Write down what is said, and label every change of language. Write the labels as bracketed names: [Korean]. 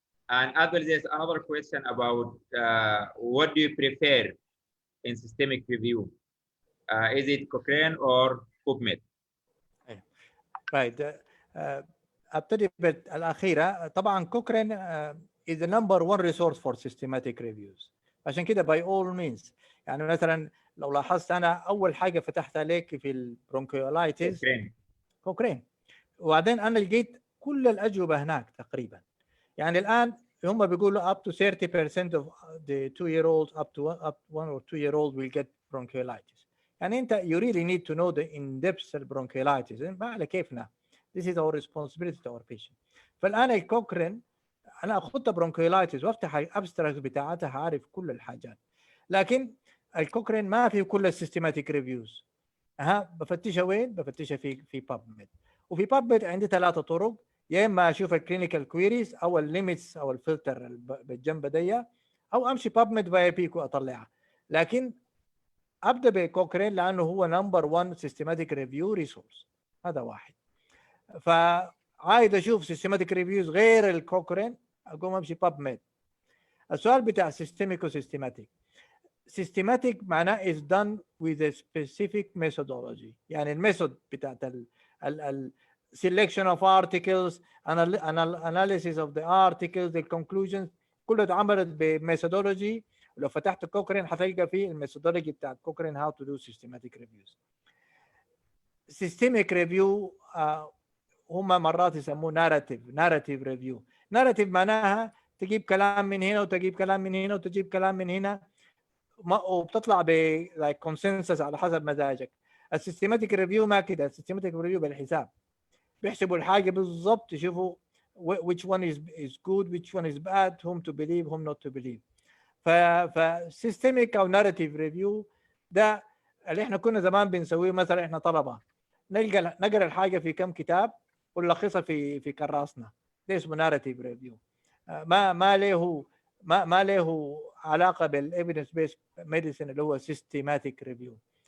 [English] And as well, there's another question about what do you prefer in systemic review? Is it Cochrane or PubMed? [Arabic] Right. ابتدي بالاخيره. طبعا كوكرين [English] is the number one resource for systematic reviews. [Arabic] عشان كده [English] by all means. [Arabic] يعني مثلا لو لاحظت انا اول حاجه فتحت عليك في البرونكيولايتس كوكرين، وبعدين انا لقيت كل الاجوبه هناك تقريبا. يعني الان هم بيقولوا [English] up to 30% of the 2-year-olds up 1 or 2-year-old will get bronchiolitis. [Arabic] يعني انت [English] you really need to know the in-depth bronchiolitis. [Arabic] ما على كيفنا. [English] This is our responsibility to our patient. [Arabic] فالان الكوكرين انا اخذت برونكيولايتس وافتح الابستراكت بتاعتها هعرف كل الحاجات، لكن الكوكرين ما فيه كل السيستماتيك ريفيوز. بفتشها وين؟ بفتشها في PubMed. وفي PubMed عندي 3 طرق، يا اما اشوف الكلينيكال كويريز او الليميتس او الفلتر بالجنب دي، او امشي PubMed فاي بيك واطلعها. لكن ابدا بكوكرين لانه هو نمبر 1 سيستماتيك ريفيو ريسورس. هذا واحد. فعايز اشوف سيستماتيك ريفيوز غير الكوكرين اقوم امشي PubMed. السؤال بتاع سيستميك وسيستماتيك. [English] systematic معناه is done with a specific methodology. [Arabic] يعني الميثود بتاعت ال [English] selection of articles, analysis of the articles, the conclusions [Arabic] كلها اتعملت بميثودولوجي. ولو فتحت كوكرين هتلقى فيه الميثودولوجي بتاعت كوكرين [English] how to do systematic reviews. systemic review [Arabic] هم مرات يسموه [English] narrative review. [Arabic] narrative معناها تجيب كلام من هنا وتجيب كلام من هنا وتجيب كلام من هنا وبتطلع ب [English] like consensus [Arabic] على حسب مزاجك. السيستماتيك ريفيو ما كده. السيستماتيك ريفيو بالحساب، بيحسبوا الحاجه بالضبط، يشوفوا [English] which one is good, which one is bad, whom to believe, whom not to believe. ف systemic او narrative review ده [Arabic] اللي احنا كنا زمان بنسويه، مثلا احنا طلبه نقرا الحاجه في كم كتاب ونلخصها في كراسنا، ده اسمه ناراتيف ريفيو. ما له علاقه بالايفيدنس بيس ميديسن اللي هو سيستماتيك ريفيو.